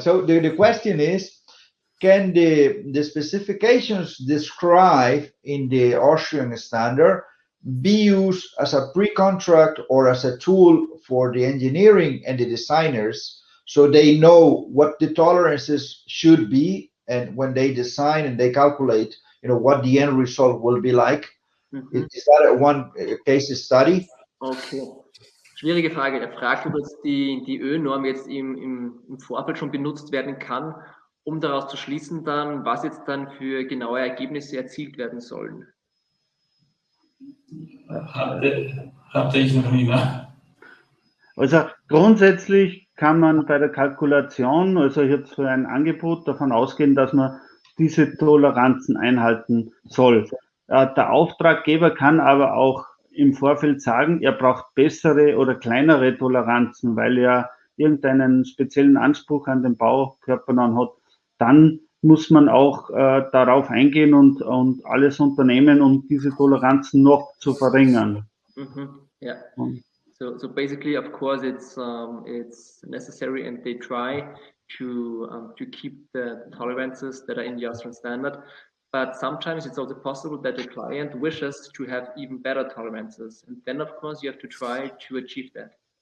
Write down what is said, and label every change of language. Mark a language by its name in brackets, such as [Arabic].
[English] So the question is, can the specifications described in the Austrian standard be used as a pre-contract or as a tool for the engineering and the designers, so they know what the tolerances should be, and when they design and they calculate, what the end result will be like? Is that one case study? [German] Okay. Schwierige Frage. Er fragt, ob jetzt die ÖNorm jetzt im Vorfeld schon benutzt werden kann, um daraus zu schließen dann, was jetzt dann für genaue Ergebnisse erzielt werden sollen. Hatte ich noch nie, ne? Also grundsätzlich kann man bei der Kalkulation, also jetzt für ein Angebot, davon ausgehen, dass man diese Toleranzen einhalten soll. Der Auftraggeber kann aber auch im Vorfeld sagen, er braucht bessere oder kleinere Toleranzen, weil er irgendeinen speziellen Anspruch an den Baukörper dann hat. Dann muss man auch darauf eingehen und alles unternehmen, um diese Toleranzen noch zu verringern. [English] Yeah. So basically, of course, it's necessary, and they try to keep the tolerances that are in the Austrian standard. But sometimes it's also possible that the client wishes to have even better tolerances, and then of course you have to try to achieve that.